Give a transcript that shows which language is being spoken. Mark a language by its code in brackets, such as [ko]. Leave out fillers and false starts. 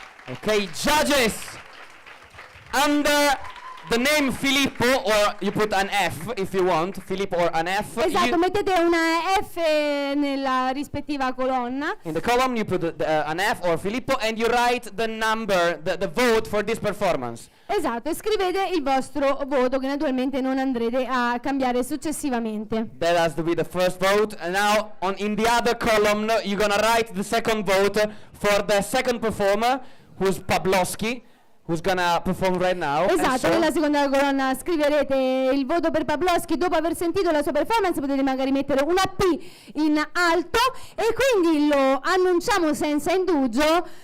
[en] Okay, judges, under the name Filippo, or you put an F if you want, Filippo or an F. [it] Esatto, mettete una F nella rispettiva colonna. [en] In the column you put an F or Filippo and you write the number, the vote for this performance. [it] Esatto, e scrivete il vostro voto che naturalmente non andrete a cambiare successivamente. [en] That has to be the first vote. And now in the other column you're gonna write the second vote for the second performer, who's Pavlovsky, who's gonna perform right now. [it] Esatto, nella seconda colonna scriverete il voto per Pavlovsky. Dopo aver sentito la sua performance potete magari mettere una P in alto e quindi lo annunciamo senza indugio.